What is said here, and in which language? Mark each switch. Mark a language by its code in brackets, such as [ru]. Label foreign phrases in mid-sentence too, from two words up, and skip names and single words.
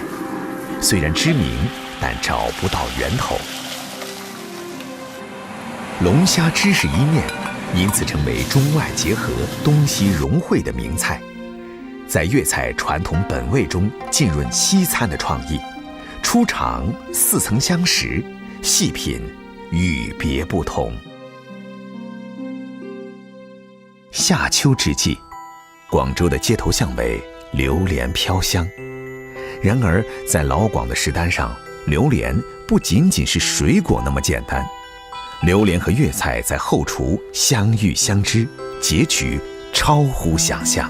[zh] 雖然知名，但找不到源頭。龍蝦知識一面，因此成為中外結合、東西融匯的名菜。在粵菜傳統本味中浸潤西餐的創意，出場似曾相識，細品与别不同。夏秋之际，广州的街头巷尾榴莲飘香。然而，在老广的食单上，榴莲不仅仅是水果那么简单，榴莲和粤菜在后厨相遇相知，结局超乎想象。